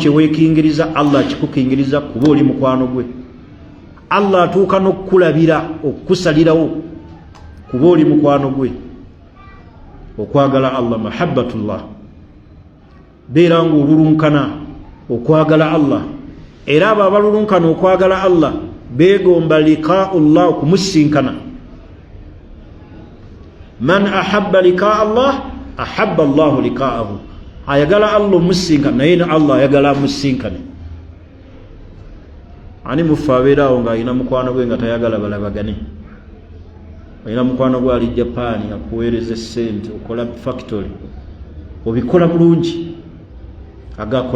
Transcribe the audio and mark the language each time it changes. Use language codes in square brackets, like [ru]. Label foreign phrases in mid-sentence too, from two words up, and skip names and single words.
[lg] kye weekingiriza Allah akikukingiriza kuba oli mukwano gwe Allah atuuka n'okukulabira okukusalirawo kuba oli mukwano gwe okwagala Allah mahabbatullah beera ng'olulunkana okwagala Allah era abo abalulunkana okwagala Allah beegomba liqaa'ullah okumusinkana [ar] من أحب لقاء الله أحب الله لقاءه [lg] ayagala Allah omusinkana naye ne Allah ayagala amusinkane ani mufu abeeraawo ng'alina mukwano gwe nga tayagala balabagane alina mukwano gwe ali Japan akuweereza essente okola factory obikola bulungi agakola